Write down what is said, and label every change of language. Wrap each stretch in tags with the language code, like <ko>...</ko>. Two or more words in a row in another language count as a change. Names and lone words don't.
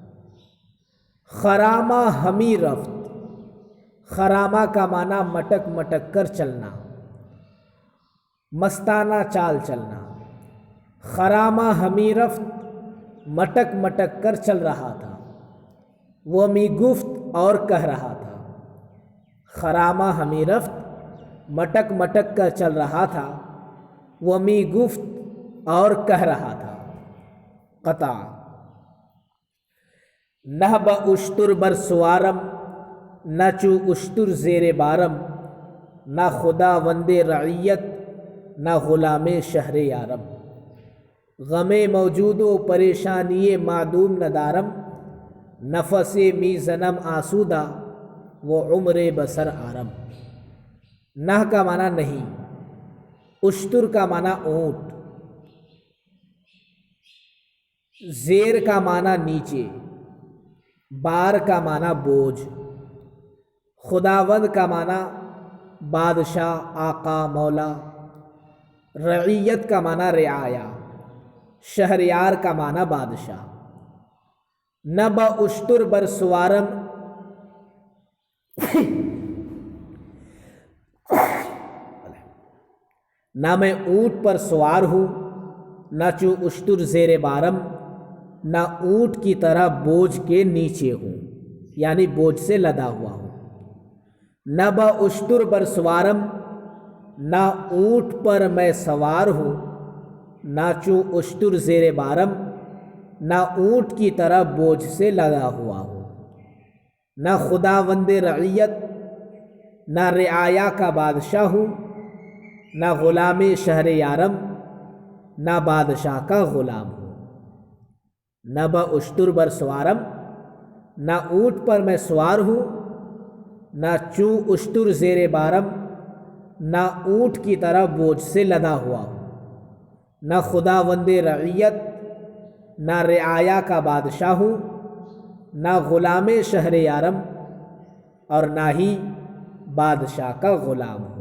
<fa>خرامہ ہمی رفت۔</fa> <ur>خرامہ کا معنی مٹک مٹک کر چلنا، مستانہ چال چلنا۔</ur> <fa>خرامہ ہمی رفت</fa> <ur>مٹک مٹک کر چل رہا تھا۔ وہ</ur> <fa>می گفت</fa> <ur>اور کہہ رہا تھا۔</ur> <fa>خرامہ ہمی رفت</fa> <ur>مٹک مٹک کر چل رہا تھا، وہ</ur> <fa>می گفت</fa> <ur>اور کہہ رہا تھا۔</ur> <fa>قطع۔ نہ با اشتر بر سوارم، نہ چو اشتر زیر بارم، نہ خدا وند رعیت، نہ غلام شہر یارم۔ غم موجود و پریشانی معدوم ندارم، نفس می زنم آسودہ و عمر بسر آرم۔</fa> <ur>نہ کا معنی نہیں، اشتر کا معنی اونٹ، زیر کا معنی نیچے، بار کا معنی بوجھ، خداوند کا معنی بادشاہ، آقا، مولا، رعیت کا معنی رعایا، شہریار کا معنی بادشاہ۔</ur> <fa>نہ با اشتر بر سوارم،</fa> <ur>نہ میں اونٹ پر سوار ہوں،</ur> <fa>نہ چو اشتر زیر بارم،</fa> <ur>نہ اونٹ کی طرح بوجھ کے نیچے ہوں، یعنی بوجھ سے لدا ہوا ہوں۔</ur> <fa>نہ با اشتر بر سوارم،</fa> <ur>نہ اونٹ پر میں سوار ہوں،</ur> <fa>نہ چو اشتر زیر بارم،</fa> <ur>نہ اونٹ کی طرح بوجھ سے لدا ہوا ہوں۔</ur> <fa>نہ خدا وند رعیت،</fa> <ur>نہ رعایا کا بادشاہ ہوں،</ur> <fa>نہ غلام شہر یارم،</fa> <ur>نہ بادشاہ کا غلام ہوں۔</ur> <fa>نہ با اشتر بر سوارم،</fa> <ur>نہ اونٹ پر میں سوار ہوں،</ur> <fa>نہ چو اشتر زیر بارم،</fa> <ur>نہ اونٹ کی طرح بوجھ سے لدا ہوا ہوں۔</ur> <fa>نہ خدا وند رعیت،</fa> <ur>نہ رعایا کا بادشاہ ہوں،</ur> <fa>نہ غلام شہر یارم،</fa> <ur>اور نہ ہی بادشاہ کا غلام ہوں۔</ur>